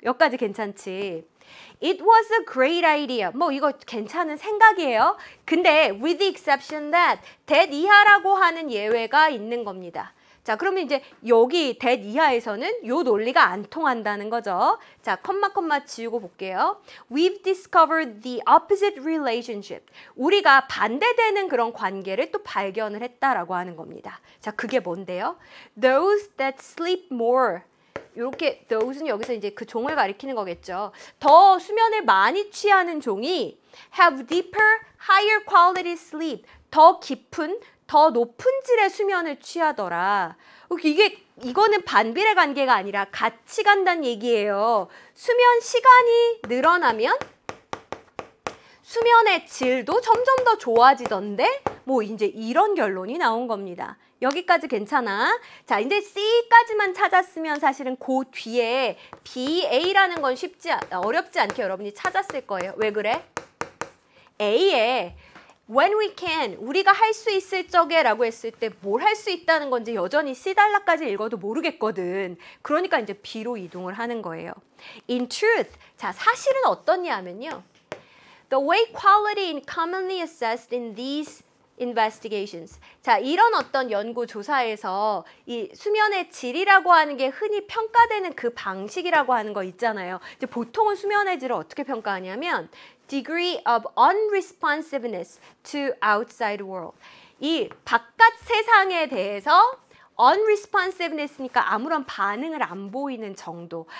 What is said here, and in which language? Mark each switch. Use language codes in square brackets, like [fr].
[ko] 여기까지 괜찮지? [en] It was a great idea. [ko] 뭐 이거 괜찮은 생각이에요. 근데 [en] with the exception that [ko] 이하라고 하는 예외가 있는 겁니다. 자, 그러면 이제 여기 that 이하에서는 요 논리가 안 통한다는 거죠. 자, 컴마 지우고 볼게요. [en] We've discovered the opposite relationship. [ko] 우리가 반대되는 그런 관계를 또 발견을 했다라고 하는 겁니다. 자, 그게 뭔데요? [en] Those that sleep more. [ko] 이렇게 those는 여기서 이제 그 종을 가리키는 거겠죠. 더 수면을 많이 취하는 종이 [en] have deeper, higher quality sleep. [ko] 더 깊은, 더 높은 질의 수면을 취하더라. 이거는 반비례 관계가 아니라 같이 간다는 얘기예요. 수면 시간이 늘어나면 수면의 질도 점점 더 좋아지던데 뭐 이제 이런 결론이 나온 겁니다. 여기까지 괜찮아? 자, 이제 C까지만 찾았으면 사실은 그 뒤에 B, A라는 건 어렵지 않게 여러분이 찾았을 거예요. 왜 그래? A에 [en] when we can, [ko] 우리가 할 수 있을 적에 라고 했을 때 뭘 할 수 있다는 건지 여전히 C 단락까지 읽어도 모르겠거든. 그러니까 이제 B로 이동을 하는 거예요. [en] In truth, [ko] 자, 사실은 어떻냐 하면요. [en] The way quality is commonly assessed in these investigations. [ko] 자, 이런 어떤 연구 조사에서 이 수면의 질이라고 하는 게 흔히 평가되는 그 방식이라고 하는 거 있잖아요. 이제 보통은 수면의 질을 어떻게 평가하냐면 [en] degree of unresponsiveness to outside world. [ko] 이 바깥 세상에 대해서 unresponsiveness니까 아무런 반응을 안 보이는 정도.